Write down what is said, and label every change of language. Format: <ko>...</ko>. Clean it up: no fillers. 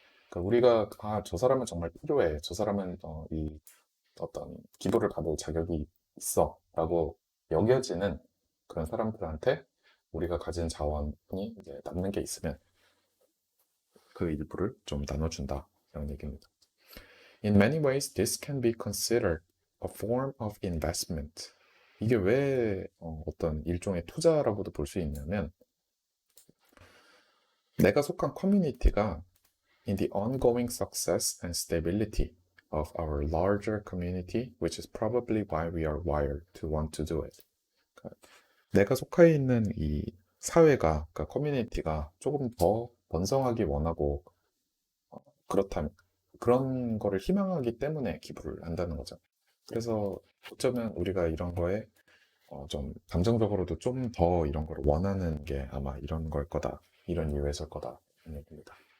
<ko>그러니까 우리가 저 사람은 정말 필요해. 저 사람은 이 어떤 기도를 받을 자격이 있어라고 여겨지는 그런 사람들한테 우리가 가진 자원이 이제 남는 게 있으면 그 일부를 좀 나눠준다 이런 얘기입니다.</ko> <en>In many ways, this can be considered a form of investment.</en> <ko>이게 왜 어떤 일종의 투자라고도 볼 수 있냐면 내가 속한 커뮤니티가</ko> <en>in the ongoing success and stability of our larger community, which is probably why we are wired to want to do it.</en> <ko>그러니까 내가 속해 있는 이 사회가, 그러니까 커뮤니티가 조금 더 번성하기 원하고 그렇다면 그런 거를 희망하기 때문에 기부를 한다는 거죠. 그래서 어쩌면 우리가 이런 거에 좀 감정적으로도 좀 더 이런 걸 원하는 게 아마 이런 걸 거다, 이런 이유에서일 거다 이런 얘기입니다.</ko>